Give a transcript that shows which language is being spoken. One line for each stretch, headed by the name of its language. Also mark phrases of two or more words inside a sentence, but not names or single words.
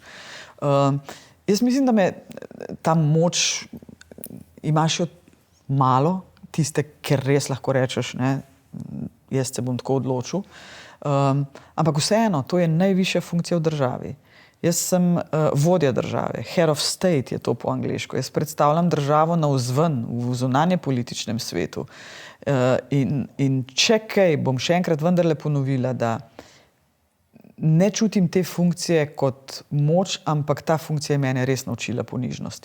Slovenian: Jaz mislim, da me ta moč imaš jo malo, tiste, ker res lahko rečeš, ne, jaz se bom tako odločil. Ampak vseeno, to je najvišja funkcija v državi. Jaz sem vodja države,
English: head of state
Slovenian: je to po angleško. Jaz predstavljam državo navzven, v zunanje političnem svetu. In če kaj, bom še enkrat vendarle ponovila, da ne čutim te funkcije kot moč, ampak ta funkcija je mene res naučila ponižnosti.